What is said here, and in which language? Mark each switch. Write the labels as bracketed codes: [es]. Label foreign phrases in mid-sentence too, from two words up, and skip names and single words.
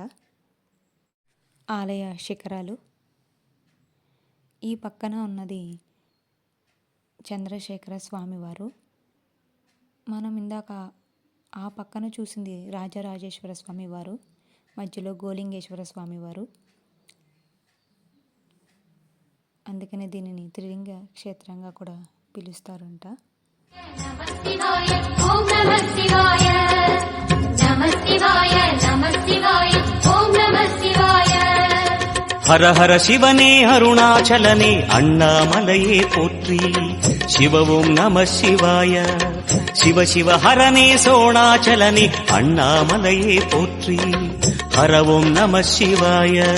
[te] ఆలయ శిఖరాలు ఈ పక్కన ఉన్నది చంద్రశేఖర స్వామివారు, మనం ఇందాక ఆ పక్కన చూసింది రాజరాజేశ్వర స్వామి వారు, మధ్యలో గోలింగేశ్వర స్వామి వారు. అందుకనే దీనిని త్రిలింగ క్షేత్రంగా కూడా పిలుస్తారంట. [sa] నమః శివాయ ఓం నమః శివాయ నమః శివాయ నమః శివాయ ఓం నమః శివాయ. [ta] ஹர ஹர சிவனே அருணாச்சலனே அண்ணாமலையே போற்றி. சிவ ஓம் நம சிவாய. சிவ சிவ ஹரனே சோணாச்சலனே அண்ணாமலையே போற்றி. ஹர ஓம் நம சிவாய.